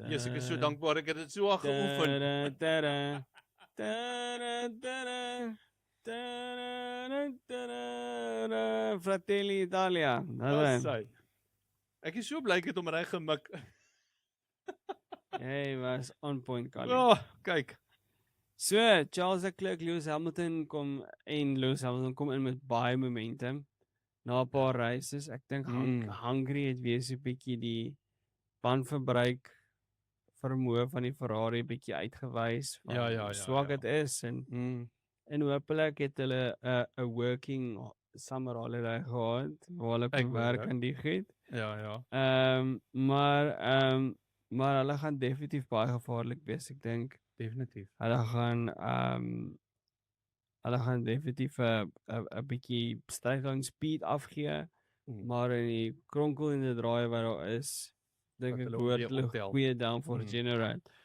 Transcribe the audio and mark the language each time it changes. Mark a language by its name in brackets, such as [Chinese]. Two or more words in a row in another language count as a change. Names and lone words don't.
[Afrikaans] Jesus, ek is so dankbaar ek het dit so geoefen. [Italian] Fratelli Italia. [Afrikaans] Ek is so bly ek het hom reg gemik. Hy was [English] on point, [Afrikaans] Colin. Oh, kyk. So, Charles Leclerc, Lewis Hamilton kom in met baie momentum na 'n paar races. Ek dink Hungary het weer so 'n bietjie die bandverbruik vermoë van die Ferrari bietjie uitgewys van hoe swak dit is en hopelik het hulle 'n [English] working summer holiday [Afrikaans] gehad waar hulle kan werk aan die goed. Ja. Maar hulle gaan definitief baie gevaarlik wees, ek dink. Definitief. Hulle gaan definitief 'n bietjie styging speed afgee, maar in die kronkel en die draai wat daar is, dink ek behoort hulle goeie [English] downforce generate.